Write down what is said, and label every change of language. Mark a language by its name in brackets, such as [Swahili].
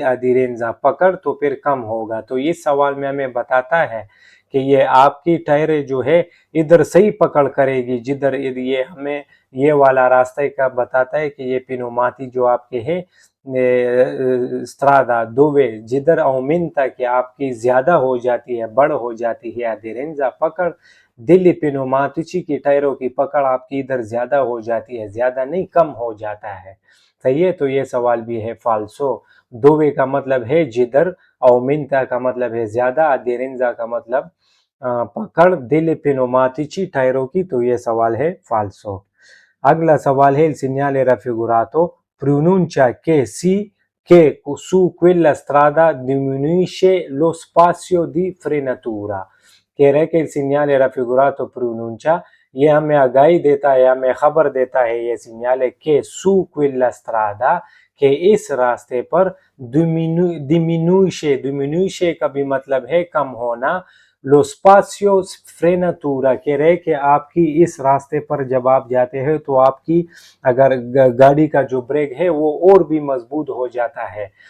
[Hindi] अधेरेंजा पकड़ तो फिर कम होगा। तो इस सवाल में हमें बताता है कि ये आपकी टायर जो है इधर सही पकड़ करेगी, जिधर ये हमें ये वाला रास्ते का बताता है कि ये पिनोमाती जो आपके है स्ट्रादा दोवे जिधर अउमिनता कि आपकी ज्यादा हो जाती है, बड़ हो जाती है, अधेरेंजा पकड़, दिल्ली पिनोमातिची की टायरों की पकड़ आपकी इधर ज्यादा हो जाती है, ज्यादा नहीं कम हो जाता है, सही है। तो ये सवाल भी है फाल्सो। दोवे का मतलब है जिधर, अउमिनता का मतलब है ज्यादा, अधेरेंजा का मतलब पकड़, दिल पिनोमातिची टायरों की, तो ये सवाल है फाल्सो। [Italian] अगला सवाल है il segnale raffigurato pronuncia che sì che su quella strada diminuisce lo spazio di frenatura। [Hindi] कह रहे कि [Italian] il segnale raffigurato pronuncia, [Hindi] ये हमें आगाही देता है, हमें खबर देता है ये सिग्नल के [Italian] su quella strada [Hindi] के इस रास्ते पर diminuisce का भी मतलब है कम होना, लो स्पासियो फ्रेनातूरा कह रहे कि आपकी इस रास्ते पर जब आप जाते हैं तो आपकी अगर गाड़ी का जो ब्रेक है वो और भी मजबूत हो जाता है।